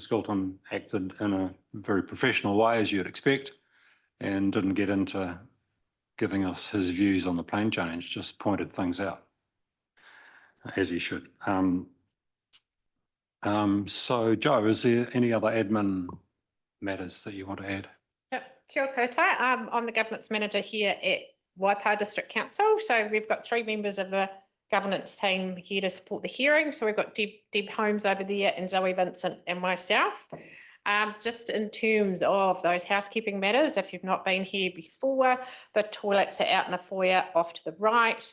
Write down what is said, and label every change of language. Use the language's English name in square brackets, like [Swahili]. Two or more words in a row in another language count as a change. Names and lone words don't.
[English] Skilton acted in a very professional way, as you'd expect, and didn't get into giving us his views on the plan change, just pointed things out, as he should. So, Jo, is there any other admin matters that you want to add? Yep, [Māori] kia ora koutou. [English] I'm the governance manager here at Waipa District Council. So we've got 3 members of the governance team here to support the hearing. So we've got Deb Holmes over there and Zoe Vincent and myself. Just in terms of those housekeeping matters, if you've not been here before, the toilets are out in the foyer off to the right.